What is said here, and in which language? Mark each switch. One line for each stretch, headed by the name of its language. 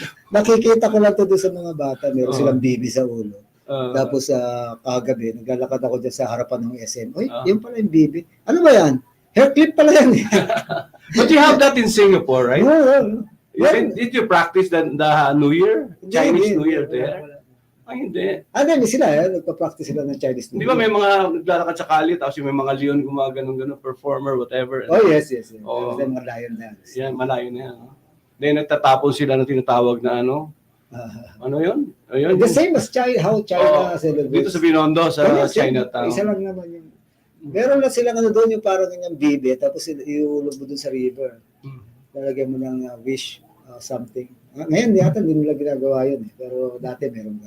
Filipino: Nakikita ko lang to doon sa mga bata. Meron silang bibi sa ulo. Tapos kagabi, naglalakad ako dyan sa harapan ng SM. Uy, yun pala yung bibi. Ano ba yan? Hair clip pala yan.
English: But you have that in Singapore, right? Did you practice the New Year? Chinese New Year there?
Filipino: Ay, hindi. Hindi sila, nagpa-practice sila ng Chinese New Year. Di ba may mga naglalakad sa kali, tapos may mga leon gumaganon-ganon, performer, whatever. Oh, yes. Mga lion dance. Yan, malayo na yan. Then nagtatapon sila ng tinatawag na ano yun? Ayun.
English: The same as how China celebrates.
Filipino: Dito sa Binondo, sa Chinatown. Isa lang naman yun. Meron lang silang doon yung parang yung bibi, tapos iulog mo doon sa river. Lalagyan mo ng wish something. Ngayon, yata hindi nila ginagawa yun. Pero dati meron.